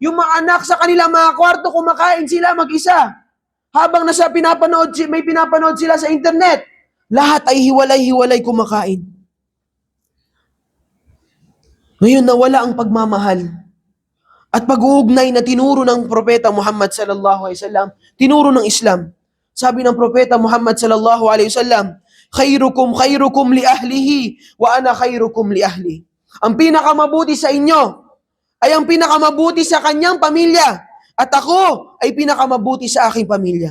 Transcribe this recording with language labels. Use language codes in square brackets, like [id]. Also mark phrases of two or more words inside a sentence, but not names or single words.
[tl] yung mga anak sa kanilang mga kwarto, kumakain sila mag-isa. Habang may pinapanood sila sa internet, lahat ay hiwalay-hiwalay kumakain. Ngayon nawala ang pagmamahal at pag-uugnay na tinuro ng Propeta Muhammad [ar] صلى الله عليه وسلم, [tl] tinuro ng Islam. Sabi ng Propeta Muhammad [ar] صلى الله عليه وسلم, خيركم لأهله وأنا خيركم لأهلي. [tl] Ang pinakamabuti sa inyo ay ang pinakamabuti sa kanyang pamilya at ako ay pinakamabuti sa aking pamilya.